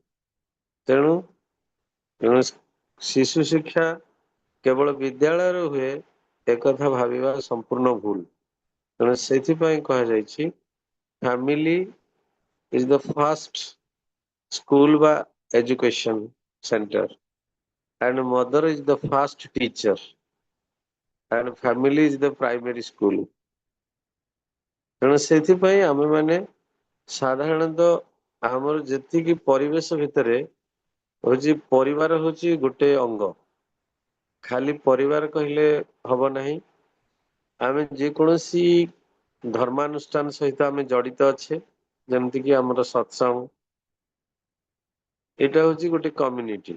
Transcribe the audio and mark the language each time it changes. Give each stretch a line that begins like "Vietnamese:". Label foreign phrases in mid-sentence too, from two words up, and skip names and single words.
Odia: ତେଣୁ ଶିଶୁ ଶିକ୍ଷା କେବଳ ବିଦ୍ୟାଳୟରେ ହୁଏ, ଏକଥା ଭାବିବା ସମ୍ପୂର୍ଣ୍ଣ ଭୁଲ। ତେଣୁ ସେଥିପାଇଁ କୁହାଯାଇଛି,
English: family is the first school ବା education center, and mother is the first teacher, and family is the primary school।
Odia: ତେଣୁ ସେଥିପାଇଁ ଆମେ ମାନେ ସାଧାରଣତଃ ଆମର ଯେତିକି ପରିବେଶ ଭିତରେ ହଉଛି, ପରିବାର ହଉଛି ଗୋଟେ ଅଙ୍ଗ। ଖାଲି ପରିବାର କହିଲେ ହବ ନାହିଁ। ଆମେ ଯେକୌଣସି ଧର୍ମାନୁଷ୍ଠାନ ସହିତ ଆମେ ଜଡିତ ଅଛେ, ଯେମିତି କିି ଆମର ସତ୍ସଙ୍ଗ, ଏଇଟା ହଉଛି ଗୋଟେ କମ୍ୟୁନିଟି।